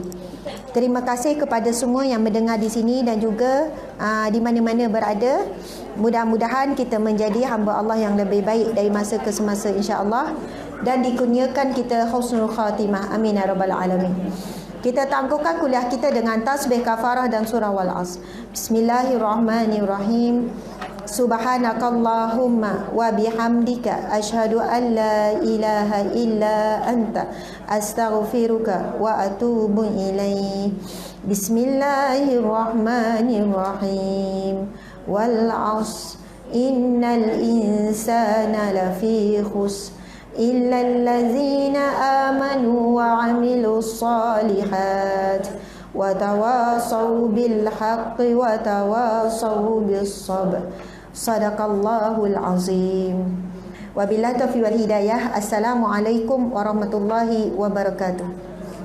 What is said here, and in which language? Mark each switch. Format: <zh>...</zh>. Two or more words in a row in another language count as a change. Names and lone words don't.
<ms>Terima kasih kepada semua yang mendengar di sini dan juga di mana-mana berada. Mudah-mudahan kita menjadi hamba Allah yang lebih baik dari masa ke semasa, insya-Allah, dan dikurniakan kita</ms> <ar>حسن الخاتمة. آمين يا رب العالمين.</ar> <ms>Kita tangguhkan kuliah kita dengan tasbih kafarah dan surah Wal-Asr.</ms> <ar>بسم الله الرحمن الرحيم سبحانك اللهم وبحمدك أشهد أن لا إله إلا أنت أستغفرك وأتوب إليه. بسم الله الرحمن الرحيم. والعصر إن الإنسان لفي خسر إلا الذين آمنوا وعملوا الصالحات وتواصوا بالحق وتواصوا بالصبر. صدق الله العظيم. وبالله التوفيق والهداية. السلام عليكم ورحمة الله وبركاته.</ar>